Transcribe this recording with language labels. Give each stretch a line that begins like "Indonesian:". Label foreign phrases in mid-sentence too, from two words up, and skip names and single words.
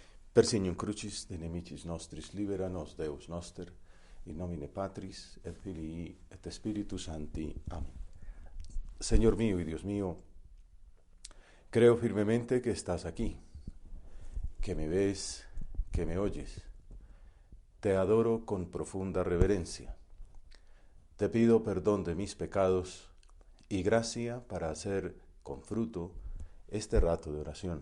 Latin: Per signum crucis de nemicis nostris libera nos Deus noster, in nomine Patris et Filii et Spiritus Sancti.
Spanish: Amén. Señor mío y Dios mío, creo firmemente que estás aquí, que me ves, que me oyes. Te adoro con profunda reverencia. Te pido perdón de mis pecados y gracia para hacer con fruto este rato de oración.